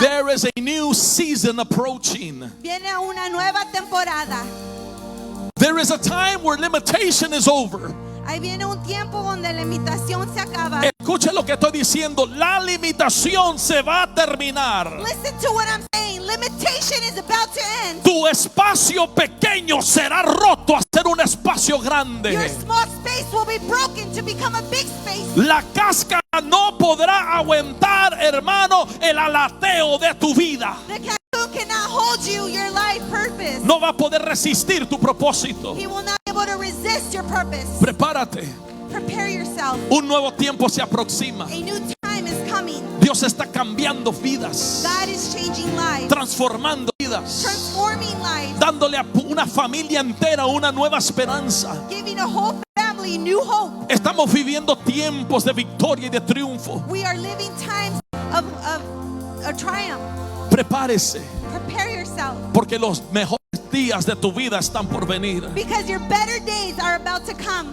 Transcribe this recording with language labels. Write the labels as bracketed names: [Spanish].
[English] There is a new season approaching. [Spanish] Viene una nueva temporada. [English] There is a time where limitation is over. [Spanish] Ahí viene un tiempo donde la limitación se acaba. Escuche lo que estoy diciendo. La limitación se va a terminar. [English] Listen to what I'm saying. Limitation is about to end. [Spanish] Tu espacio pequeño será roto a ser un espacio [English] Your [Spanish] grande. [English] small space will be broken to become a big space. [Spanish] La cáscara no podrá aguantar, hermano, el alateo de tu vida. [English] The cocoon cannot hold you, your life purpose. [Spanish] No va a poder resistir tu propósito. [English] He will not be able to resist your purpose. [Spanish] Prepárate. [English] Prepare yourself. [Spanish] Un nuevo tiempo se aproxima. [English] A new time is coming. [Spanish] Dios está cambiando vidas, [English] God is changing lives, [Spanish] transformando vidas, [English] transforming lives, [Spanish] dándole a una familia entera una nueva esperanza. [English] giving a whole family new hope. [Spanish] Estamos viviendo tiempos de victoria y de triunfo. [English] We are living times of a triumph. [Spanish] Prepárese, [English] Prepare yourself, [Spanish] porque los mejores días de tu vida están por venir. [English] because your better days are about to come.